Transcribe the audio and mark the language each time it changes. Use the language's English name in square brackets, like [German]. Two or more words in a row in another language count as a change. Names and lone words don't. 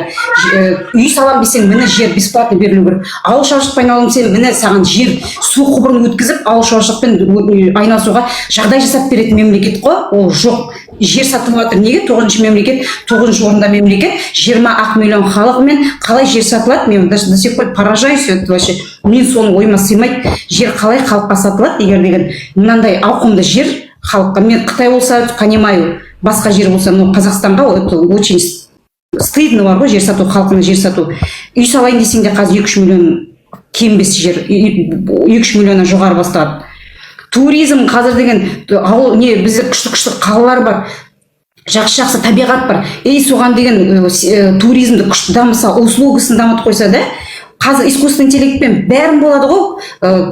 [Kazakh] Үй салам десең, міне жер бесплатно берілу керек. Ауыл шаруашылықпен айналысам десең, міне саған жер, су құбырын өткізіп, ауыл шаруашылықпен айналысуға жағдай жасап беретін мемлекет қой. Ол жоқ. Жер сатып жатыр. Неге? 9-шы мемлекет, 9-шы орында мемлекет, 20 миллион халығымен қалай жер сатылады? [Russian] Мен до сих пор поражаюсь, это вообще. [Kazakh] Мен соны ойыма сыймайды. Жер қалай халыққа сатылады? Егер деген мынандай ауқымды жер халыққа, мен Қытай болса, понимаю, басқа жер болса, но Қазақстанға [Russian] это очень стыдно [Kazakh] бар ғой, жер сату, халқына жер сату. Үй салайын десең де қазір 2-3 миллион кембес жер, 2-3 миллионнан жоғары басталады. Туризм қазір деген ауыл не бізде күшті қалалар бар. Жақсы табиғат бар. Соған деген туризмді күшті дамыса, услугасын дамытып қойса да, қазір [Russian] искусственный интеллектпен [Kazakh] бәрін болады ғой.